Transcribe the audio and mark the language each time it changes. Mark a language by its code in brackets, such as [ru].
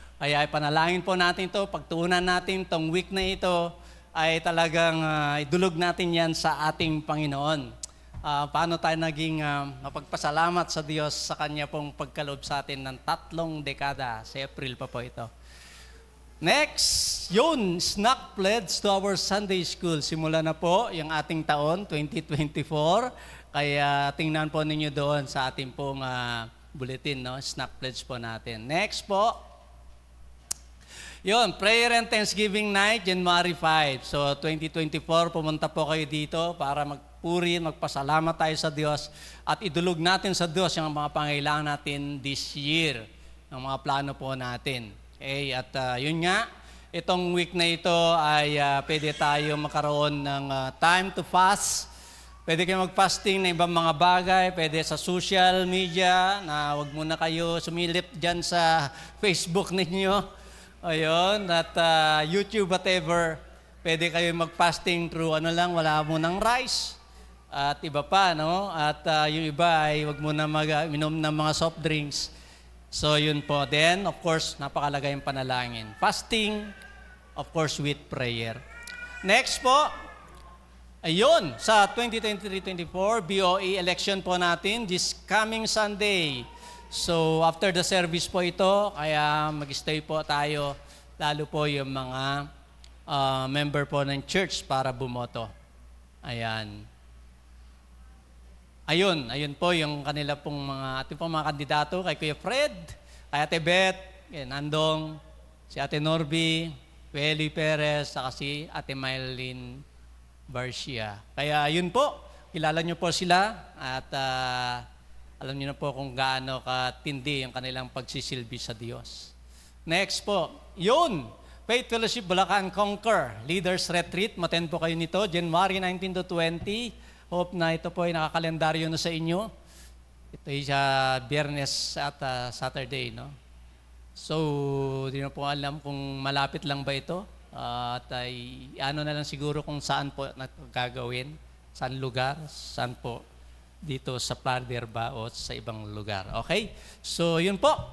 [tl] Kaya panalangin po natin to, pagtuunan natin tong week na ito, ay talagang idulog natin yan sa ating Panginoon. Paano tayo naging mapagpasalamat sa Diyos sa Kanya pong pagkaloob sa atin ng 3 dekada. Sa April pa po ito. [en] Next, yun, snack pledge to our Sunday School. [tl] Simula na po yung ating taon, 2024. Kaya tingnan po ninyo doon sa ating pong bulletin, no? Snack pledge po natin. [en] Next po, yun, prayer and Thanksgiving night, January 5. [tl] So, 2024, pumunta po kayo dito para magpuri, magpasalamat tayo sa Diyos at idulog natin sa Diyos yung mga pangailangan natin [en] this year, [tl] ang mga plano po natin. Okay, at yun nga, itong week na ito ay pwede tayo makaroon ng [en] time to fast. [tl] Pwede kayo mag-fasting ng ibang mga bagay, pwede sa social media, na wag muna kayo sumilip dyan sa Facebook ninyo. Ayun, at YouTube, whatever, pwede kayo mag-fasting through wala munang rice at iba pa, no? At yung iba ay wag muna minom ng mga soft drinks. So yun po. [en] Then, of course, [tl] napakalaga yung panalangin. [en] Fasting, of course, with prayer. Next po, ayun, sa 2023-24, BOE election po natin this coming Sunday. [tl] So, [en] after the service [tl] po ito, kaya mag-stay po tayo, lalo po yung mga member po ng church para bumoto. Ayan. Ayun po yung kanila pong ating pong mga kandidato, kay Kuya Fred, kay Ate Beth, kay Nandong, si Ate Norby, Welly Perez, saka si Ate Mylene Barcia. Kaya yun po, kilala nyo po sila at alam niyo na po kung gaano katindi yung kanilang pagsisilbi sa Diyos. [en] Next po, yun, Faith Fellowship Bulacan Conquer Leaders Retreat. [tl] Maten po kayo nito, January 19 to 20. Hope na ito po ay nakakalendaryo na sa inyo. Ito ay Biyernes at Saturday, no? So, di na po alam kung malapit lang ba ito. At ay ano na lang siguro kung saan po gagawin, saan lugar, saan po dito sa Plader ba o sa ibang lugar. Okay? So, yun po.